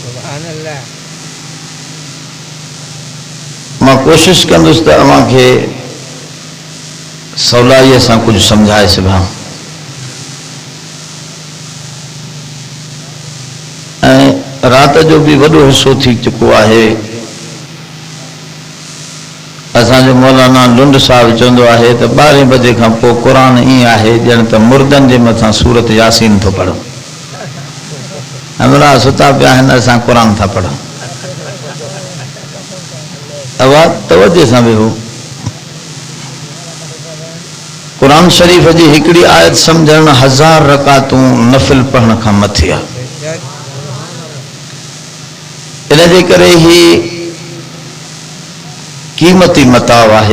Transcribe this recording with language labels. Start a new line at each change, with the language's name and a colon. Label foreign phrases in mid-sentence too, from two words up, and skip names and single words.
Sindhi: मां कोशिशि कंदुसि त अव्हांखे सवलाईअ सां कुझु सम्झाए सघां ऐं रात जो भी वॾो हिस्सो थी चुको आहे। असांजो मौलाना लुंड साहब चवंदो आहे त 12 बजे खां पोइ क़ुरान ईअं आहे ॼण त मुर्दनि जे मथां सूरत यासीन थो पढ़ूं। हमरा सुता पिया आहिनि असां क़ुरान था पढ़ूं। आवाज़ तवज्जो सां वेहो। क़ुरान शरीफ़ जी हिकिड़ी आयत सम्झण 1000 रकातूं नफ़िल पढ़ण खां मथे आहे। इनजे करे ही कीमती मताव आहे।